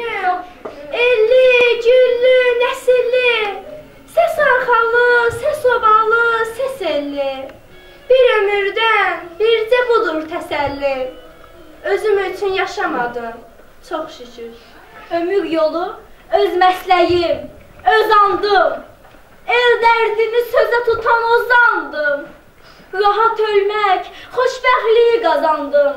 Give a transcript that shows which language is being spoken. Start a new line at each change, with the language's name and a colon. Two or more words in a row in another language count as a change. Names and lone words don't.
Azerbaijani: Elli, güllü, nəsilli, ses arxalı, ses obalı, ses elli. Bir ömürdən bircə budur təsəlli. Özüm üçün yaşamadım, çox şükür. Ömür yolu, öz məsləyim, öz andım. El dərdini sözə tutan ozandım. Rahat ölmək, xoşbəxtliyi qazandım.